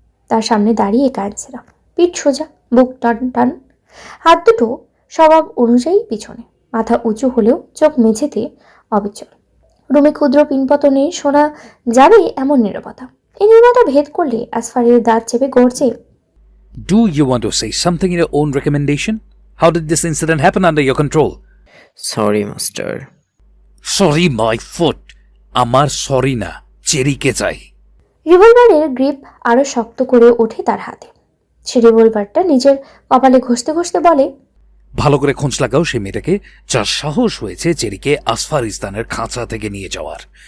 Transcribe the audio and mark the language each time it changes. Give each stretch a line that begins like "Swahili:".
Bangla: তার সামনে দাঁড়িয়ে কাঁদছেরা, পিঠ সোজা, বুক টান টান, হাত দুটো স্বভাব অনুযায়ী পিছনে, মাথা উঁচু হলেও চোখ মেঝেতে অবিচল। রুমে ক্ষুদ্র পিনপতনে শোনা যাবে এমন নীরবতা। এই নীরবতা ভেদ করলে আসফারের দাঁত চেপে গড়ছে,
English: Do you want to say something in your own recommendation? How did this incident happen under your control? Sorry master. Sorry, my foot.
Bangla: আমার সরি না, চেরিকে চাই। রিভলভারের গ্রিপ আরো শক্ত করে ওঠে তার হাতে। সে রিভলভারটা নিজের কপালে ঘষতে ঘষতে বলে, ভালো করে খোঁজ লাগাও সে মেয়েটাকে যার সাহস হয়েছে চেরিকে আসফারিস্তানের খাঁচা থেকে নিয়ে যাওয়ার।